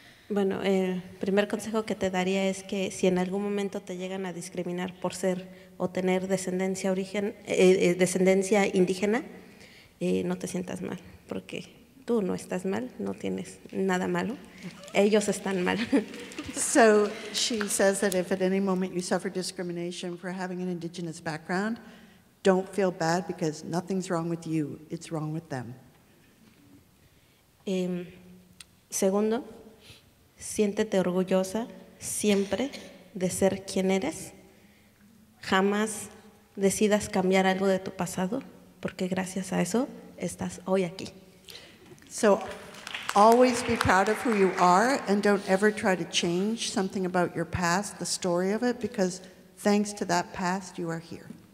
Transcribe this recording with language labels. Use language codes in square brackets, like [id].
[es] Bueno, el primer consejo que te daría es que si en algún momento te llegan a discriminar por ser o tener descendencia indígena, no te sientas mal, porque tú no estás mal, no tienes nada malo, ellos están mal. [en] So she says that if at any moment you suffer discrimination for having an indigenous background, don't feel bad because nothing's wrong with you, it's wrong with them. [es] Segundo, siéntete orgullosa siempre de ser quien eres. Jamás decidas cambiar algo de tu pasado, porque gracias a eso estás hoy aquí. [en] So always be proud of who you are and don't ever try to change something about your past, the story of it, because thanks to that past you are here.